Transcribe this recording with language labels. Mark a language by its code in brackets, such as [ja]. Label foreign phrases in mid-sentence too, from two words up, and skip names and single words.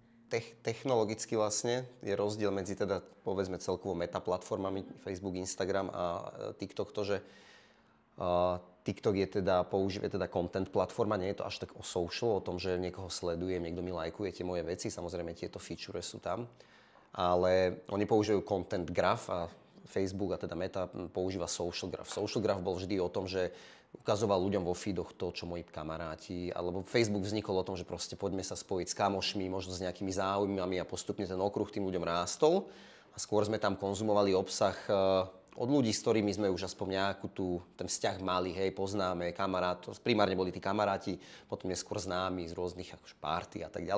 [sk] Technologicky vlastne je rozdiel medzi teda, povedzme, celkovo metaplatformami Facebook, Instagram a TikTok to, že TikTok je teda, používa teda content platforma, nie je to až tak o social, o tom, že niekoho sledujem, niekto mi lajkuje tie moje veci, samozrejme tieto feature sú tam, ale oni používajú [en] content graph [sk] a Facebook a teda Meta používa [en] social graph. Social graph [sk] bol vždy o tom, že ukazoval ľuďom vo feedoch to, čo moji kamaráti, alebo Facebook vznikol o tom, že proste poďme sa spojiť s kamošmi, možno s nejakými záujmami a postupne ten okruh tým ľuďom rástol a skôr sme tam konzumovali obsah od ľudí, s ktorými sme už aspoň nejakú ten vzťah mali, hej, poznáme, kamarát, primárne boli tí kamaráti, potom neskôr známi z rôznych akože party a tak ďalej.